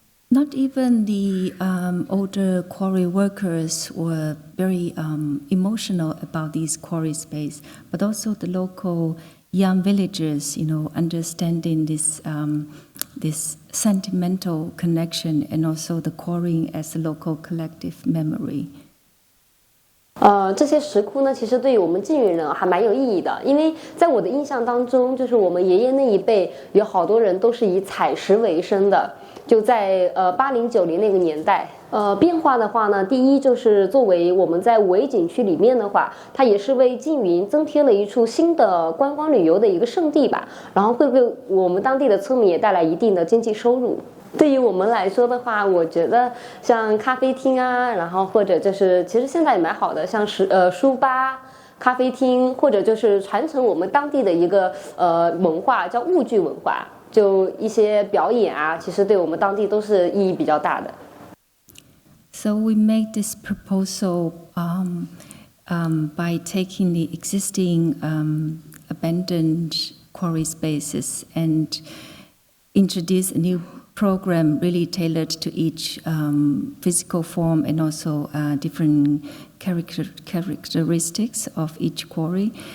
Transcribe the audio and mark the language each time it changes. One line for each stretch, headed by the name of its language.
English: Not even the older quarry workers were very emotional about these quarry space, but also the local young villagers, understanding this this sentimental connection and also the quarrying as a local collective memory.
Chinese: 这些石窟呢，其实对于我们晋源人还蛮有意义的，因为在我的印象当中，就是我们爷爷那一辈有好多人都是以采石为生的，就在80、90那个年代。变化的话呢，第一就是作为我们在五 A 景区里面的话，它也是为缙云增添了一处新的观光旅游的一个胜地吧，然后会为我们当地的村民也带来一定的经济收入。对于我们来说的话，我觉得像咖啡厅啊，然后或者就是其实现在也蛮好的，像书吧、咖啡厅，或者就是传承我们当地的一个文化，叫物剧文化，就一些表演啊，其实对我们当地都是意义比较大的。
English: So we made this proposal by taking the existing abandoned quarry spaces and introduce a new program really tailored to each physical form and also different characteristics of each quarry.